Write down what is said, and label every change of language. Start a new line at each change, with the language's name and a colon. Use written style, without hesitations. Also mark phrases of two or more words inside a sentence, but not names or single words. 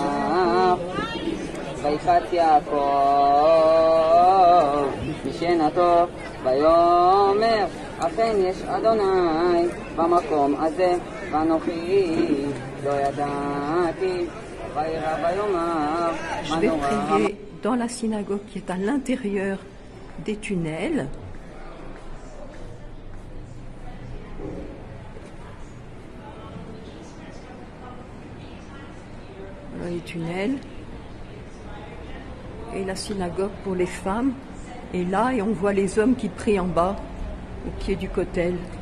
Hebrew: ויפץ יעקב משנתו ויאמר אכן יש אדוני במקום הזה ואנוכי לא ידעתי וירא ויאמר
French: Je vais prier dans la synagogue qui est à l'intérieur des tunnels. Voilà les tunnels. Et la synagogue pour les femmes est là et on voit les hommes qui prient en bas, au pied du kotel.